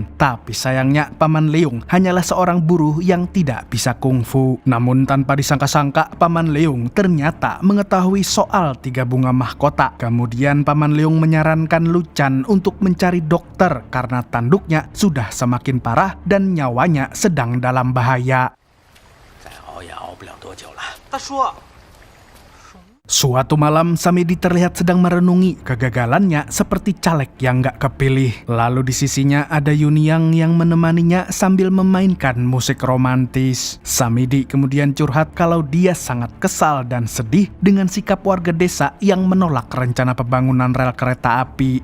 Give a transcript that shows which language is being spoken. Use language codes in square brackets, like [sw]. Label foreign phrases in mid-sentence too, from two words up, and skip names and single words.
[id] Tapi sayangnya Paman Leung hanyalah seorang buruh yang tidak bisa kungfu. Namun tanpa disangka-sangka, Paman Leung ternyata mengetahui soal 3 bunga mahkota. Kemudian Paman Leung menyarankan Luchan untuk mencari dokter karena tanduknya sudah semakin parah dan nyawanya sedang dalam bahaya. [zh] 再熬也熬不了多久了。大叔， [id] Suatu malam, Samidi terlihat sedang merenungi kegagalannya seperti caleg yang gak kepilih. Lalu di sisinya ada Yunyang yang menemaninya sambil memainkan musik romantis. Samidi kemudian curhat kalau dia sangat kesal dan sedih dengan sikap warga desa yang menolak rencana pembangunan rel kereta api.